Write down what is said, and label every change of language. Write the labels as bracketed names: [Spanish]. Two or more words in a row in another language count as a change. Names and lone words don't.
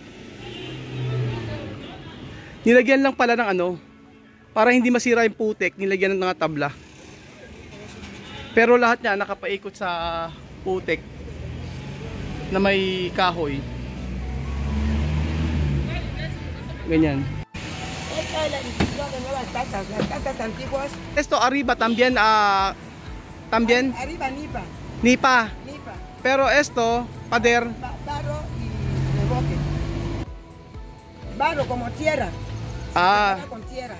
[Filipino] Nilagyan lang pala ng ano, para hindi masira yung putek, nilagyan ng mga tabla. Pero lahat niya nakapaikot sa putek na may kahoy. Ganyan. [Spanish] Esto arriba también también Arriba nipa. nipa. Nipa. Pero esto pader. Barro y reboque. Barro como tierra. Con tierra.